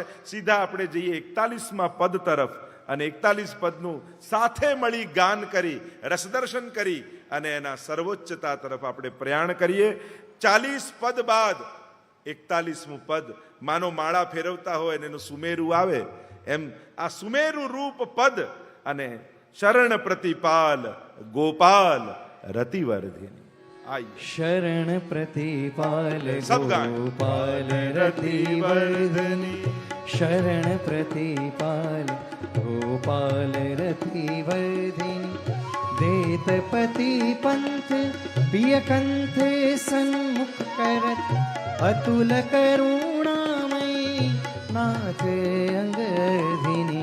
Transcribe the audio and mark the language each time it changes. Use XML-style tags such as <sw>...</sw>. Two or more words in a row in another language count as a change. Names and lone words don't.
<gu>સીધા આપણે જઈએ 41મા પદ તરફ અને 41 પદનું સાથે મળી ગાન કરી, રસદર્શન કરી અને એના સર્વોચ્ચતા તરફ આપણે પ્રયાણ કરીએ. 40 પદ બાદ 41મું પદ માનો માળા ફેરવતા હોય અને એનું સુમેરું આવે એમ આ સુમેરુ રૂપ પદ અને</gu> <bra>शरण प्रतिपाल गोपाल रतिवर्धिनी.</bra> <gu>આઈ</gu> <bra>शरण प्रतिपाल</bra> <hi>सब गाएं.</hi> <bra>गोपाल रतिवर्धनी. शरण प्रतिपाल गोपाल रतिवर्धिनी. देत पति पंथ पिय कंथ सन्मुख करत अतुल करुणामयी नाथ अंगधिनी.</bra>